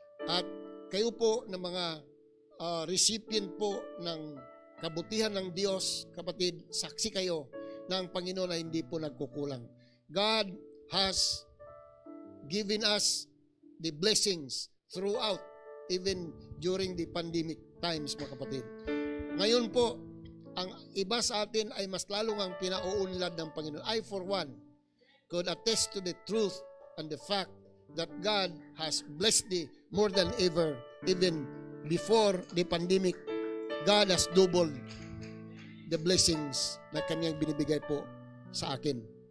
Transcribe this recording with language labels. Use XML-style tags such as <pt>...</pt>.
<tl>At kayo po na mga recipient po ng kabutihan ng Diyos, kapatid, saksi kayo na ang Panginoon na hindi po nagkukulang.</tl> <en>God has given us the blessings throughout, even during the pandemic times,</en> <tl>mga kapatid. Ngayon po, ang iba sa atin ay mas lalong ang pinauunlad ng Panginoon.</tl> <en>I, for one, could attest to the truth and the fact that God has blessed thee more than ever. Even before the pandemic, God has doubled the blessings</en> <tl>na Kanyang binibigay po sa akin.</tl>